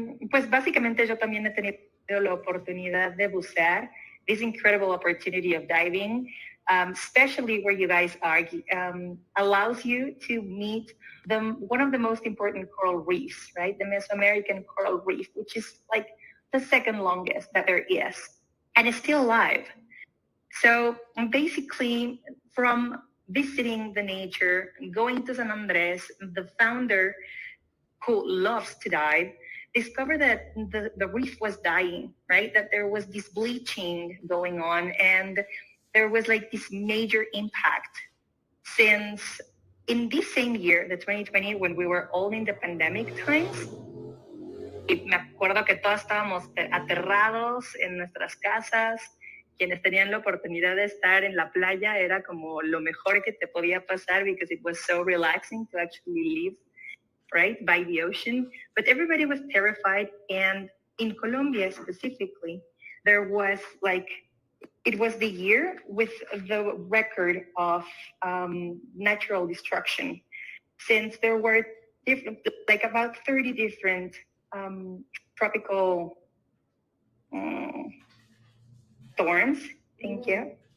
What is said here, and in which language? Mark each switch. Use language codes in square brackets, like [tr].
[es] Pues básicamente yo también he tenido la oportunidad de bucear. [en] This incredible opportunity of diving, especially where you guys are, allows you to meet one of the most important coral reefs, right? The Mesoamerican coral reef, which is like the second longest that there is, and it's still alive. So basically, from visiting the nature, going to San Andres, the founder who loves to dive, discovered that the reef was dying, right? That there was this bleaching going on and there was like this major impact since in this same year, the 2020, when we were all in the pandemic times, [es] me acuerdo que todos estábamos aterrados en nuestras casas. Quienes tenían la oportunidad de estar en la playa era como lo mejor que te podía pasar [en] because it was so relaxing to actually live right by the ocean. But everybody was terrified, and in Colombia specifically, there was like it was the year with the record of natural destruction, since there were different, like about 30 different tropical storms. Thank you.